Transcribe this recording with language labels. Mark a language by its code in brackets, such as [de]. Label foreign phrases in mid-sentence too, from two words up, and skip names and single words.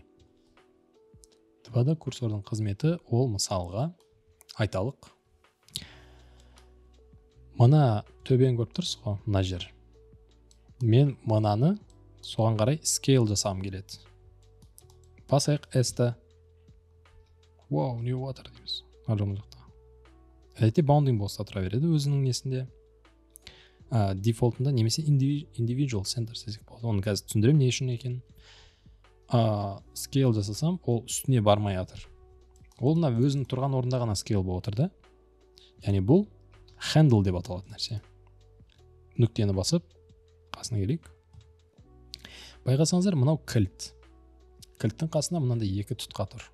[kk] 2D курсордың қызметі ол мысалға айталық. Мына төбен көріп тұрсыз ғой, мына жер. Мен мынаны соған қарай scale жасағым келеді. Басайық S-ті. [en] Wow, new water [kk] дейміз. Әдетте [en] bounding box'та [kk] тұра береді өзінің несінде. дефолтында немесе [en] individual center [kk] десек болады. Оны қазір түсіндіремін не үшін екенін. Scale жасасам, ол үстіне бармай жатыр. Ол мына өзінің тұрған орында ғана scale болып отыр да. Яғни бұл handle деп аталатын нәрсе. Нүктені басып, қасына келейік. Байқасаңыздар, мынау кілт. Кілттің қасында мынандай екі тұтқа тұр.